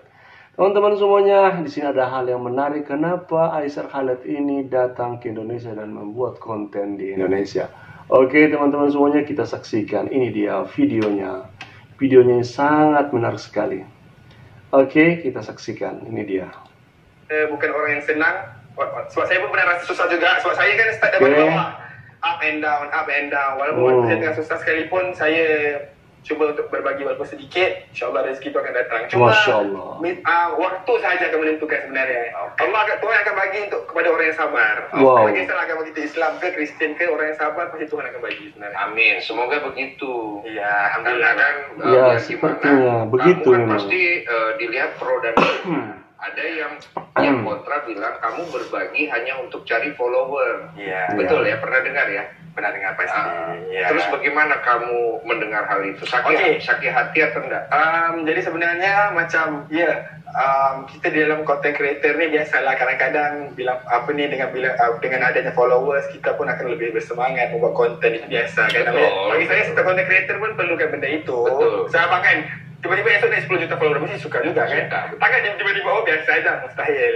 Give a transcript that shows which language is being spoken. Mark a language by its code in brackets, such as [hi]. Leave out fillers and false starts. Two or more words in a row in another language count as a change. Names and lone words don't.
[id] Teman-teman semuanya, di sini ada hal yang menarik. Kenapa Aisyah Khaled ini datang ke Indonesia dan membuat konten di Indonesia? Oke, teman-teman semuanya, kita saksikan. Ini dia videonya. Videonya sangat menarik sekali. Oke, kita saksikan. Ini dia. [ms] Bukan orang yang senang. Sebab saya pun pernah rasa susah juga. Sebab saya kan start dari bawah. [en] Up and down, up and down. [ms] Walaupun saya tengah susah sekalipun, saya cuba untuk berbagi walaupun sedikit. InsyaAllah rezeki itu akan datang. Cuma waktu sahaja akan menentukan sebenarnya. Tuhan akan bagi untuk kepada orang yang sabar. Bagi salah agama kita Islam ke Kristian ke, orang yang sabar pasti Tuhan akan bagi sebenarnya. [id] Amin. Semoga begitu. Ya, alhamdulillah kan. Ya, sepertinya begitu kan memang. pasti dilihat pro dan kontra. Ada yang kontra bilang kamu berbagi hanya untuk cari follower. Iya. Betul ya, pernah dengar ya? Pernah dengar pasti. Ya. Terus bagaimana kamu mendengar hal itu? Sakit hati atau enggak? [ms] Jadi sebenarnya macam kita di dalam [en] content creator [ms] ni biasalah kadang-kadang bilang dengan adanya followers kita pun akan lebih bersemangat membuat konten, itu biasa kan. Bagi saya sebagai [en] content creator [ms] pun perlukan benda itu. Sama kan tiba-tiba esok naik 10 juta follower mesti suka juga kan. Takkan tiba-tiba biasa aja, mustahil.